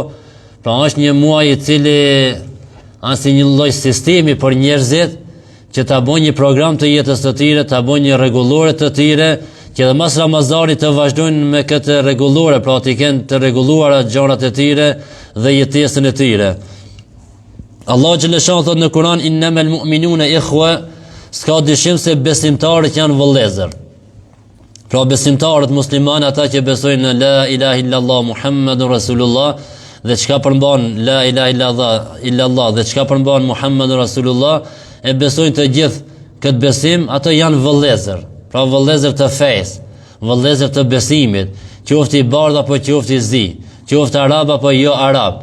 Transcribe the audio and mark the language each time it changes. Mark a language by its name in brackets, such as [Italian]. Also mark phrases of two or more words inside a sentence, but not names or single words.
[Albanian] Pra është një muaj I cili është si një lloj sistemi për njerëzit që ta bojnë një program të jetës të tyre, ta bojnë një rregullore të tyre, që edhe mas Ramazanit të vazhdojnë me këtë rregullore, pra të kenë të rregulluara gjërat e tyre dhe jetesën e tyre. Allah xhaleshan thot në Kur'an [Arabic] إنما المؤمنون إخوة, [Albanian] s'ka dyshim se besimtarët janë vëllezër. Pra besimtarët muslimanë, ata që besojnë në [Arabic] لا إله إلا الله محمد رسول الله [Albanian] dhe çka përmban [Arabic] لا إله إلا الله [Albanian] dhe çka përmban [Arabic] محمد رسول الله, [Albanian] e besojnë të gjithë këtë besim, ato janë vëllezër. Pra vëllezër të fesë, vëllezër të besimit, qoftë I bardh apo qoftë I zi, qoftë arab apo jo arab.